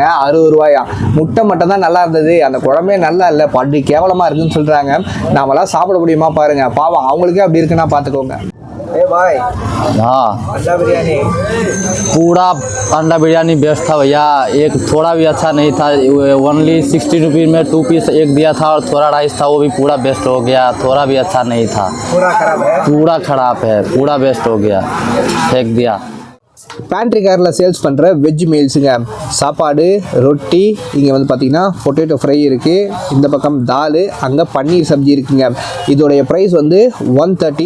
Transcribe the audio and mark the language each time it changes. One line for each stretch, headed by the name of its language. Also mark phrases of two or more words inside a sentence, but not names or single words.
Tamil: 60 ரூபாயா. முட்டை மட்டும் தான் நல்லா இருந்தது, அந்த குழம்பே நல்லா இல்லை, படி கேவலமாக இருக்குன்னு சொல்கிறாங்க. நாமெல்லாம் சாப்பிட முடியுமா பாருங்க. பாவம் அவங்களுக்கே அப்படி இருக்குன்னா பார்த்துக்கோங்க.
Hindi: ए भाई हाँ अंडा बिरयानी पूरा अंडा बिरयानी बेस्ट था भैया। एक थोड़ा भी अच्छा नहीं था।
English: only 60 rupees
Hindi: में 2 पीस एक दिया था और थोड़ा राइस था, वो भी पूरा बेस्ट हो गया। थोड़ा भी अच्छा नहीं था, पूरा खराब है। पूरा खराब है, पूरा बेस्ट हो गया, फेंक दिया।
English: pantry carல்
Tamil: சேல்ஸ் பண்ணுற
English: veg mealsங்க.
Tamil: சாப்பாடு, ரொட்டி, இங்கே வந்து பார்த்தீங்கன்னா
English: potato fry
Tamil: இருக்குது. இந்த பக்கம் தால், அங்கே
Hindi: पनीर सब्ज़ी
Tamil: இருக்குங்க. இதோடைய ப்ரைஸ் வந்து 130.